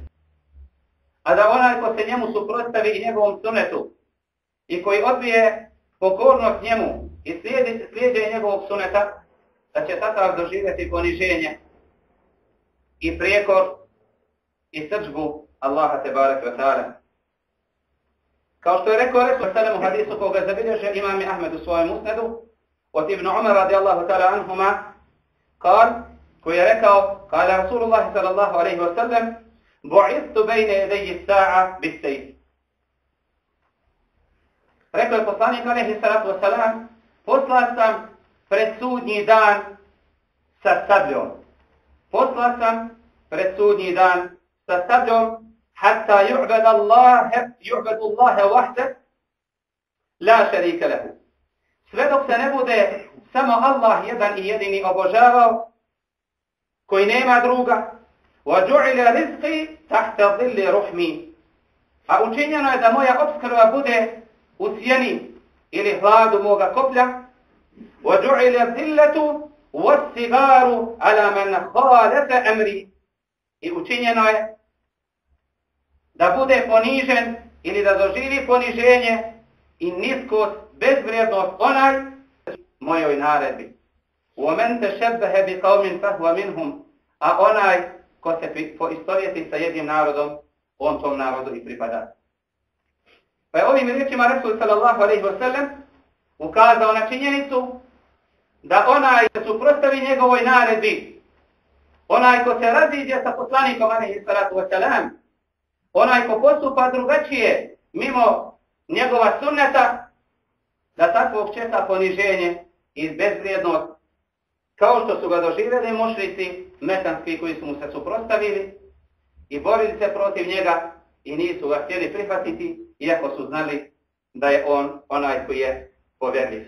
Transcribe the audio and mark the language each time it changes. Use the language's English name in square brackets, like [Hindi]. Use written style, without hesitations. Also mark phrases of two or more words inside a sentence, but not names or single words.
[Bosnian] A da onaj ko se njemu suprotstavi i njegovom sunetu i koji odbije pokornost njemu i slijeđe njegovog suneta, da će takav doživjeti poniženje i prijekor i srdžbu Allaha [Arabic] تبارك وتعالى. [Bosnian] Kao što je rekao Resul sallam u hadisu koga zabilježe imam Ahmed u svojem musnedu od Ibn Umar [Arabic] رضي الله تعالى عنهما, [Bosnian] koji je rekao, [Arabic] قال رسول الله صلى الله عليه وسلم، بعثت بين يدي الساعة بالسيف. [Bosnian] Rekao je poslanik [Arabic] عليه الصلاة والسلام, [Bosnian] poslat sam pred sudnji dan sa sabljom. Poslat sam pred sudnji dan sa sabljom, [Arabic] حتى يعبد الله وحده، لا شريك له. [Bosnian] Sve dok se ne bude samo Allah jedan i jedini obožavao, koji nema druga, [Arabic] وَجُعِلَ رِزْقِ تَحْتَ ظِلِّ رُحْمِ. [Bosnian] a učinjeno je da moja opskrba bude u sjeni ili hladu moga koplja, [Arabic] وَجُعِلَ الذِّلَّةُ وَالصِّغَارُ عَلَى مَنْ خَالَفَ أَمْرِي. [Bosnian] I učinjeno je da bude ponižen ili da doživi poniženje i niskost, bezvrijednost onaj mojoj naredbi. [Arabic] وَمَنْ تَشَبَّهَ بِقَوْمٍ فَهُوَ مِنْهُمْ. [Bosnian] A onaj ko se poistovjeti sa jednim narodom, on tom narodu i pripada. Pa je ovim riječima Resul [Arabic] صلى الله عليه وسلم [Bosnian] ukazao na činjenicu da onaj se suprotstavi njegovoj naredbi, onaj ko se raziđe sa poslanikom [Arabic] عليه الصلاة والسلام, [Bosnian] onaj ko postupa drugačije mimo njegova sunneta, da takvog čeka poniženje i bezvrijednost, kao što su ga doživjeli mušrici mekanski koji su mu se suprotstavili i borili se protiv njega i nisu ga htjeli prihvatiti, iako su znali da je on onaj koji je povjerljiv.